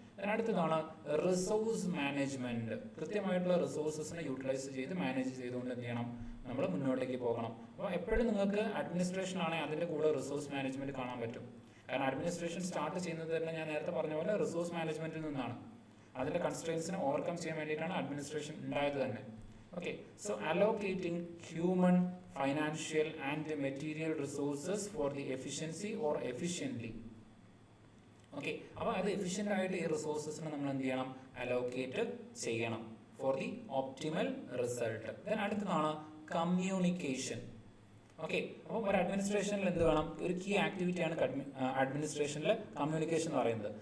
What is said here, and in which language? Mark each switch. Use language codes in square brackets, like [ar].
[ml] അതിനടുത്തതാണ് resource management. കൃത്യമായിട്ടുള്ള റിസോഴ്സസിനെ utilise ചെയ്ത് manage ചെയ്തുകൊണ്ട് എന്ത് ചെയ്യണം, നമ്മൾ മുന്നോട്ടേക്ക് പോകണം. അപ്പോൾ എപ്പോഴും നിങ്ങൾക്ക് അഡ്മിനിസ്ട്രേഷൻ ആണെങ്കിൽ അതിൻ്റെ കൂടെ റിസോഴ്സ് മാനേജ്മെന്റ് കാണാൻ പറ്റും. കാരണം അഡ്മിനിസ്ട്രേഷൻ സ്റ്റാർട്ട് ചെയ്യുന്നത് തന്നെ ഞാൻ നേരത്തെ പറഞ്ഞ പോലെ റിസോഴ്സ് മാനേജ്മെന്റിൽ നിന്നാണ്. അതിൻ്റെ കൺസ്ട്രെയിൻസിനെ ഓവർകം ചെയ്യാൻ വേണ്ടിയിട്ടാണ് അഡ്മിനിസ്ട്രേഷൻ ഉണ്ടായത് തന്നെ. [en] Okay, so allocating human, financial and material resources for the efficiency or efficiently. [ml] Okay, അപ്പോൾ അത് എഫിഷ്യൻ്റ് ആയിട്ട് ഈ റിസോഴ്സസിനെ നമ്മൾ എന്ത് ചെയ്യണം, അലോക്കേറ്റ് ചെയ്യണം [en] For the optimal result. [ml] Then അടുത്തതാണ് കമ്മ്യൂണിക്കേഷൻ. ഓക്കെ, അപ്പോൾ ഒരു അഡ്മിനിസ്ട്രേഷനിൽ എന്ത് വേണം, ഒരു കീ ആക്ടിവിറ്റിയാണ് അഡ്മിനിസ്ട്രേഷനിൽ കമ്മ്യൂണിക്കേഷൻ എന്ന് പറയുന്നത്.